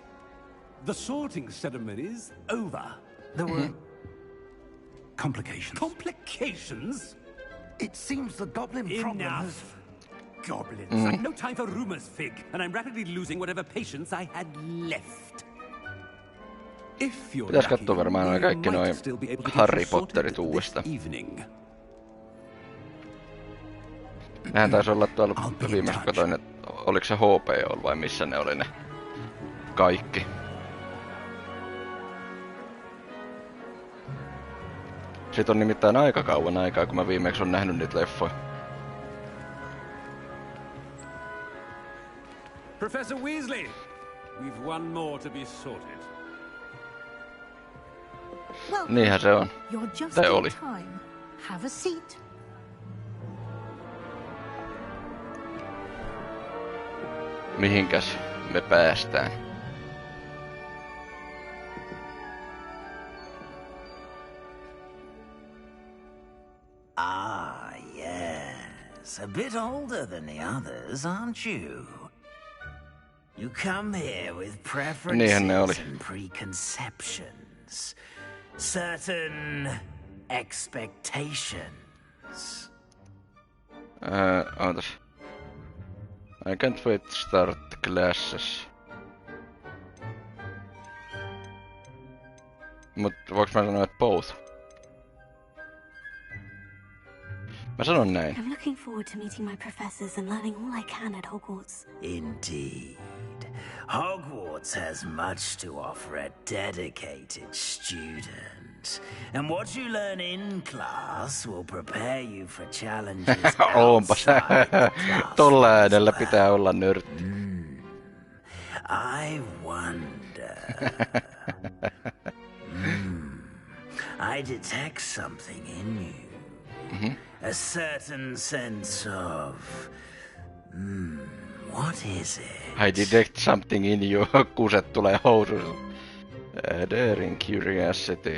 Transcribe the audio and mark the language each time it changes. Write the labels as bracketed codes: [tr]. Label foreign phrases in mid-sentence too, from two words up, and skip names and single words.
[en] The sorting ceremony's over. There were complications. Complications? It seems the goblin problem has... Enough. Goblins. I've no time for rumors, Fig, and I'm rapidly losing whatever patience I had left. If you're [fi] Pitäis [en] lucky, [fi] katsoa varmaan [en] we [fi] kaikki [en] might [fi] noi [en] still be able to get [fi] Harry [en] you sorted [fi] Potterit [en] this [fi] uudestaan. [en] evening. [fi] Nehän taisi olla tuolla viimeis katoin, että oliko se HP vai missä ne oli ne kaikki. Siitä on nimittäin aika kauan aikaa, kun mä viimeksi on nähnyt niitä leffoja. [en] Professor Weasley, we've one more to be sorted. [fi] Niinhän se on. [en] You're just [fi] Tai [en] in [fi] oli. [en] time. Have a seat. [fi] Mihinkäs me päästään? [en] Ah, yes. A bit older than the others, aren't you? You come here with [fi] Niinhän ne oli. [en] preferences and preconceptions. Certain expectations. [fi] Ootas. [en] I can't wait to start classes. [fi] Mut voiks mä sanoa, että both? Mä sanon näin. [en] I'm looking forward to meeting my professors and learning all I can at Hogwarts. Indeed. Hogwarts has much to offer a dedicated student. And what you learn in class will prepare you for challenges [fi] Onpas. [en] outside the [fi] Tolla [en] classroom [fi] äänellä [en] as [fi] pitää olla nörtti. [en] I wonder. I detect something in you. A certain sense of... what is it? I detect something in you. [fi] Kuset tulee housuissa. [en] Daring curiosity.